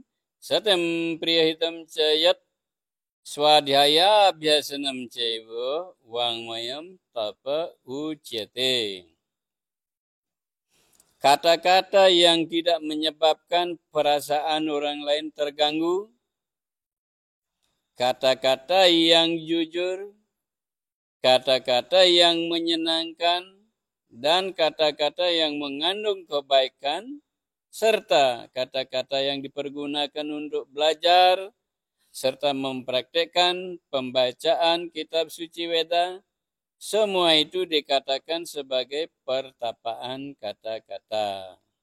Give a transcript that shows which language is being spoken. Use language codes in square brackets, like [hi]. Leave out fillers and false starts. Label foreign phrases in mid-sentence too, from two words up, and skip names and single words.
[sa] satam priyahitam cayat swadhyaya abhyasanam caiva vangmayam tapa ucyate. [id] Kata-kata yang tidak menyebabkan perasaan orang lain terganggu, kata-kata yang jujur, kata-kata yang menyenangkan, dan kata-kata yang mengandung kebaikan, serta kata-kata yang dipergunakan untuk belajar, serta mempraktekkan pembacaan kitab suci Weda, semua itu dikatakan sebagai pertapaan kata-kata.